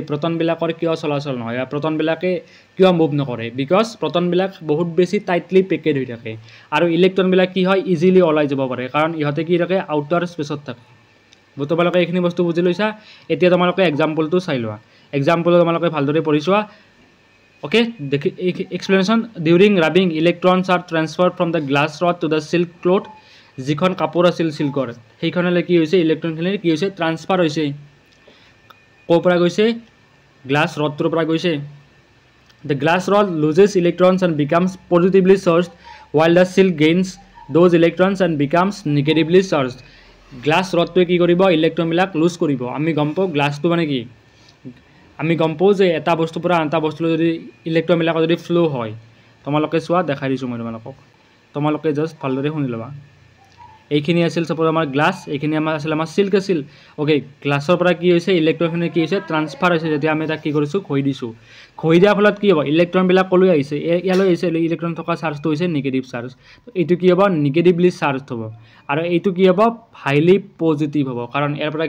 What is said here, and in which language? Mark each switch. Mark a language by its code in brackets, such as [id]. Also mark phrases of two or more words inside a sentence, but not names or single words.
[as] প্ৰটন বিলাকৰ কিয় চলাচল নহয় বা প্ৰটন বিলাকে কিয় মুভ নকৰে বিকজ প্ৰটন বিলাক বহুত বেছি [en] tightly packed [as] হৈ থাকে আৰু ইলেক্ট্ৰন বিলাক কি হয় ইজিলি ওলাই যাব পাৰে কাৰণ ইহতে কি থাকে [en] outer space [as] থাকে তোমালোকে এইখিনি বস্তু বুজি লৈছা এতিয়া তোমালোকে এক্সাম্পলটো চাই লোৱা এক্সাম্পল তোমালোকে ভালদৰে পঢ়ি চোৱা [en] okay the explanation during rubbing electrons are transferred from the glass rod to the silk cloth [as] যিখন কাপোৰ আছিল ছিল্কৰ সেইখনলৈ কি হৈছে ইলেক্ট্ৰন খিনি কি হৈছে ট্ৰান্সফাৰ হৈছে কাপোৰলৈ গৈছে গ্লাছ ৰডটোৰ পৰা গৈছে [en] the glass rod loses electrons and becomes positively charged while the silk gains those electrons and becomes negatively charged [as] গ্লাছ ৰডটোৱে কি কৰিব ইলেক্ট্ৰন বিলাক লুজ কৰিব আমি গম পাওঁ গ্লাছটো মানে কি আমি গম পাও যে এটা বস্তু পৰা আনটা বস্তুলৈ যদি ইলেক্ট্ৰন বিলাক যদি ফ্লো হয় তোমালোকে চোৱা দেখাই দিছো মই তোমালোকে জাস্ট ভালদৰে শুনি লবা এইখিনি আছিল সপোজ আমাৰ গ্লাস এইখিনি আমাৰ আছিল আমাৰ সিল্ক আছিল ওকে গ্লাসৰ পৰা কি হৈছে ইলেক্ট্ৰন কি হৈছে ট্ৰান্সফাৰ হৈছে যেতিয়া আমি তাক কি কৰিছো খৈ দিছো খৈ দিয়াৰ ফলত কি হ'ব ইলেক্ট্ৰন বিলাক কলৈ আহিছে ইয়ালৈ আহিছে ইলেক্ট্ৰন থকা চাৰ্জটো হৈছে [en] negative charge [as] এইটো কি হ'ব [en] negatively charge [as] হ'ব আৰু এইটো কি হ'ব [en] highly positive [as] হ'ব কাৰণ ইয়াৰ পৰা কি